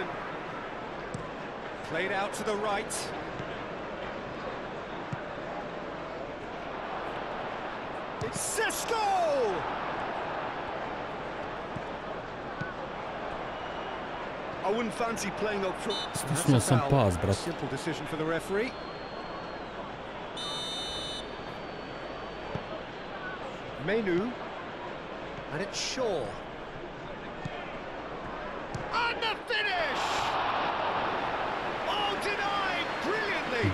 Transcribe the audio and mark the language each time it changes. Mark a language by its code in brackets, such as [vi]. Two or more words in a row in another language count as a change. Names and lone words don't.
[en] Played out to the right. It's Sesko! I wouldn't fancy playing up front. [sr] Stisnuo sam pas, brat. [en] Simple decision for the referee. Menu. And it's Shaw. And the finish! Oh, denied brilliantly!